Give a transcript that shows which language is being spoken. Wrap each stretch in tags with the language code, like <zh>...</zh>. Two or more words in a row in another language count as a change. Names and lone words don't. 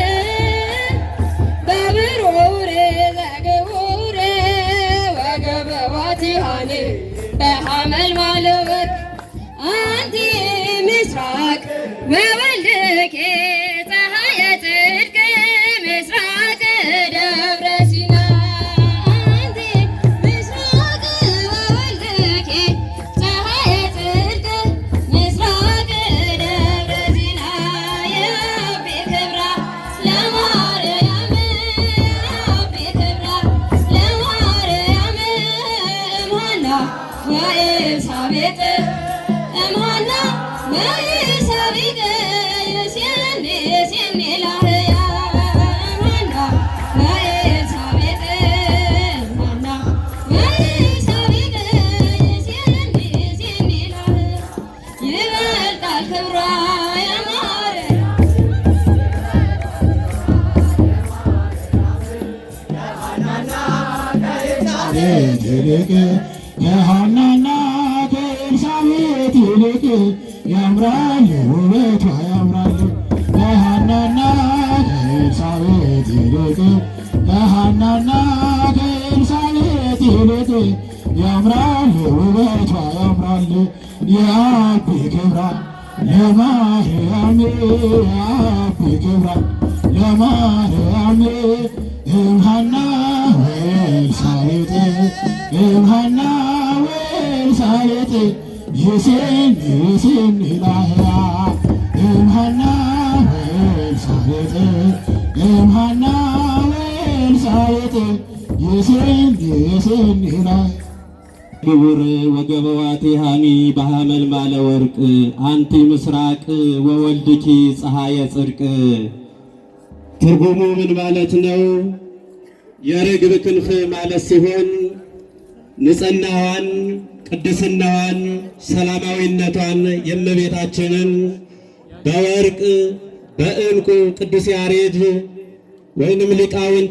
<gez>በብሩር ዘግቡር ወገበ ዋቲሃኒ በሐመልማለ አንቲ ምስራቅ ወወልድኪ ፀሐየ ጽድቅ ምስራቅ ደብረ ሲና አንቲ ምስራቅ ወወልድኪ ፀሐየ ጽድቅ ምስራቅ ደብረ ሲና የአቢ ክብራ ለማርያም የአቢ ክብራ ለማርያም እምሃና ወኤልሳቤጥ እምሃና ወኤልሳቤጥ የሴኒ የሴኒ ላህያ እምሃና ወኤልሳቤጥ እምሃና ወኤልሳቤጥ የሴኒ የሴኒ ላህያ</gez> <am>ይበልጣል ክብሯ የማርያም ይልቅ የሐናና ከኤልሳቤጥ ይልቅ ያምራል ውበቷ ያምራል። የሐናና ከኤልሳቤጥ ይልቅ የሐናና ከኤልሳቤጥ ይልቅ ያምራል ውበቷ</am> <gez>ያምራል። የአቢ ክብራ ለማርያም የአቢ ክብራ ለማርያም እምሃና ወኤልሳቤጥ እምሃና ወኤልሳቤጥ የሴኒ የሴኒ ላህያ እምሃና ወኤልሳቤጥ እምሃና ወኤልሳቤጥ የሴኒ የሴኒ ላህያ ግቡር ወገበ ዋቲሃኒ በሐመልማለ ወርቅ አንቲ ምስራቅ ወወልድኪ ፀሐየ ጽድቅ።</gez> <am>ትርጉሙ ምን ማለት ነው? የርግብ ክንፍ ማለት ሲሆን ንጽሕናዋን፣ ቅድስናዋን፣ ሰላማዊነቷን የእመቤታችንን በወርቅ በዕንቁ ቅዱስ ያሬድ ወይንም ሊቃውንት</am>